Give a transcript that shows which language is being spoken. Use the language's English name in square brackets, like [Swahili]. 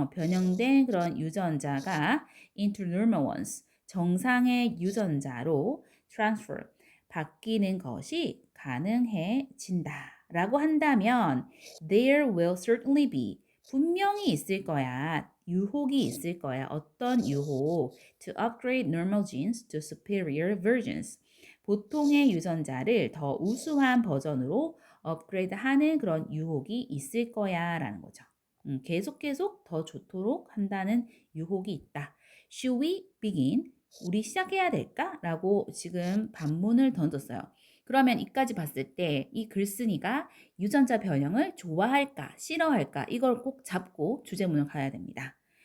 [Korean] 변형된 그런 유전자가 [English] into normal ones, [Korean] 정상의 유전자로 transfer, 바뀌는 것이 가능해진다. 라고 한다면 [English] there will certainly be, [Korean] 분명히 있을 거야. 유혹이 있을 거야. 어떤 유혹? [English] To upgrade normal genes to superior versions. [Korean] 보통의 유전자를 더 우수한 버전으로 업그레이드하는 그런 유혹이 있을 거야 라는 거죠. 계속 더 좋도록 한다는 유혹이 있다. [English] Should we begin? [Korean] 우리 시작해야 될까? 라고 지금 반문을 던졌어요. 그러면 이까지 봤을 때 이 글쓴이가 유전자 변형을 좋아할까, 싫어할까 이걸 꼭 잡고 주제문을 가야 됩니다.